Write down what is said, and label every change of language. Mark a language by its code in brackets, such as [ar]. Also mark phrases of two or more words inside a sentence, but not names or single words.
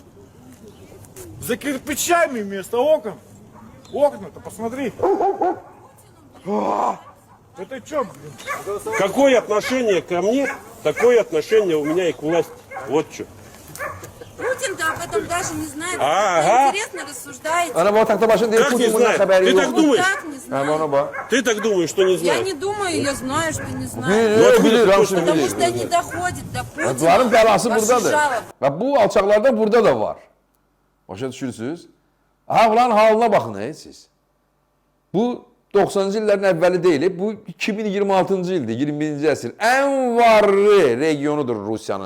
[ru] За кирпичами вместо окон. Окна-то посмотри. Это что, блин? Какое отношение ко мне такое отношение у меня и к власти. Вот что. Путин-то об этом даже не знает. Ага. Интересно рассуждаете. [az] Ana bu takta başın deyir, [ru] Как не [az] Putin bundan [ru] знает? [az] xəbəri [ru] Ты так [az] yoxdur. [ru] думаешь? Так, не знаю. [az] Hə, ona bax. [ru] Ты так думаешь, что не Я знаешь? не думаю, я знаю, что не знаю. [az] Bilir, bilir, hamısını [ru] Потому [az] bilir. [ru] что не doходит до Путина. [az] Bunların bəlası [ru] Ваши [az] buradadır. [ru] жалобы. [az] Və bu alçaqlarda burada da var. Başa düşürsünüz? Ha, ulan halına baxın siz. Bu 90-cı illərin əvvəli deyil, bu 2026-cı ildir, 21-ci əsr. Ən varlı regionudur Rusiyanın.